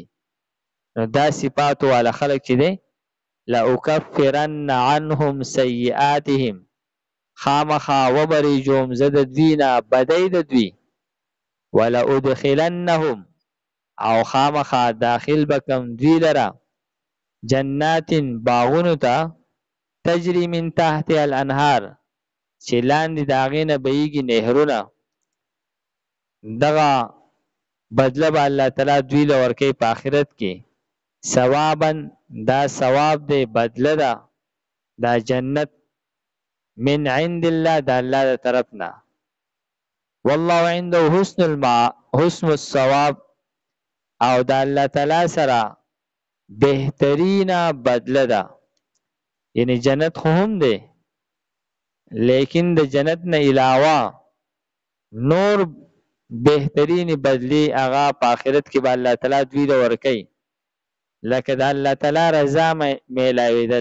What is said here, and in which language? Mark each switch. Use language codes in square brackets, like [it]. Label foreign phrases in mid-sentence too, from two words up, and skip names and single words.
[ps] نو دا صفات والا خلک چې دی [ar] لأکفرن عنهم سیئاتهم [ps] خامخا وبرېږم زه د دوی نه بدۍ د دوی. ولأدخلنهم او خامخا داخل بکم دوی لره جنات باغونو ته [ar] تجری من تحت الانهار [ps] چې لاندې د هغې نه بهیږي نهرونه. دغه بدله به الله تعالی دوی له ورکوي په آخرت کې. ثوابا دا ثواب دی، بدله ده دا جنت [ar] من عند الله [ps] د الله د طرف نه. [ar] والله عنده حسن الثواب، [ps] او د الله تعالی سره بهترینه بدله ده. یعنی جنت خو هم دی، لیکن د جنت نه علاوه نور بهترین بدلی هغه په آخرت کې به الله تعالی دوی له ورکوي، لکه د الله تعالی رضا میلاوېدل.